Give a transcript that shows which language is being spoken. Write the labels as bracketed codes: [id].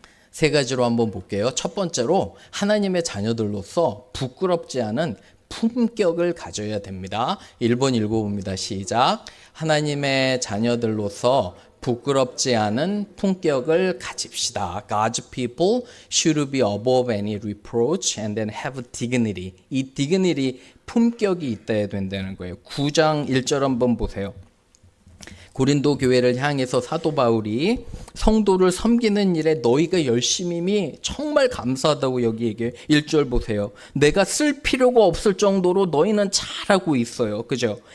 [ko] 세 가지로 한번 볼게요. 첫 번째로 하나님의 자녀들로서 부끄럽지 않은 품격을 가져야 됩니다. 1번 읽어봅니다. 시작. 하나님의 자녀들로서 부끄럽지 않은 품격을 가집시다. [en] God's people should be above any reproach and then have dignity. [ko] 이 dignity, 품격이 있어야 된다는 거예요. 9장 1절 한번 보세요. 고린도 교회를 향해서 사도 바울이 성도를 섬기는 일에 너희가 열심임이 정말 감사하다고 여기 얘기해요. 1절 보세요. 내가 쓸 필요가 없을 정도로 너희는 잘하고 있어요. 그죠?